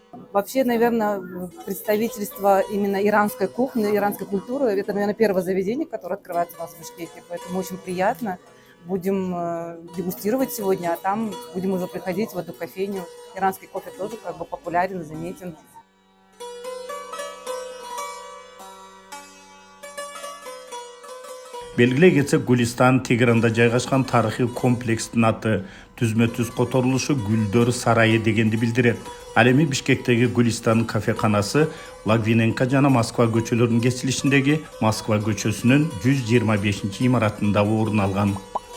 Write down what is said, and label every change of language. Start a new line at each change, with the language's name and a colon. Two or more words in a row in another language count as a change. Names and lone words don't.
Russian: Вообще, наверное, представительство именно иранской кухни, иранской культуры, это, наверное, первое заведение, которое открывается у нас в Бишкеке, поэтому очень приятно. Будем дегустировать сегодня, а там будем уже приходить в эту кофейню. Иранский кофе тоже как бы популярен, заметен.
Kyrgyz: Белгилей кетсек, Гулистан Тегеранда жайгашкан тарыхый комплекстин аты түзмө-түз которулушу Гүлдөр сарайы дегенди билдирет. Ал эми Бишкектеги Гулистан кафеканасы Лагвиненко жана Москва көчөлөрүнүн кесилишиндеги Москва көчөсүнүн 125-имаратында орун алган.